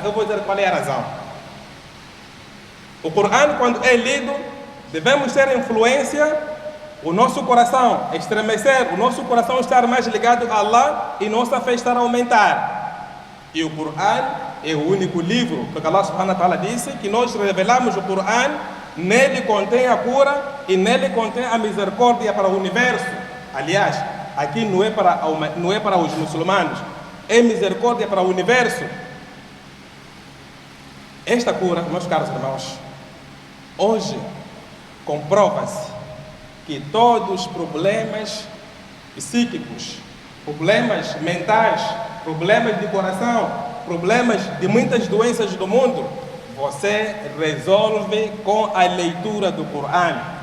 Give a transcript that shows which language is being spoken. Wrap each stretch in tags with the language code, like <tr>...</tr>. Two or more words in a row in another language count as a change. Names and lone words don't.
<pt>Eu vou dizer qual é a razão. O Coran, quando é lido, devemos ter influência, o nosso coração estremecer, o nosso coração estar mais ligado a Allah e nossa fé estar a aumentar. E o Coran é o único livro, porque</pt> <ar>الله سبحانه وتعالى</ar> <pt>disse que nós revelamos o Coran, nele contém a cura e nele contém a misericórdia para o universo. Aliás, aqui não é para os muçulmanos, é misericórdia para o universo. Esta cura, meus caros irmãos, hoje comprova-se que todos os problemas psíquicos, problemas mentais, problemas de coração, problemas de muitas doenças do mundo, você resolve com a leitura do Coran.</pt>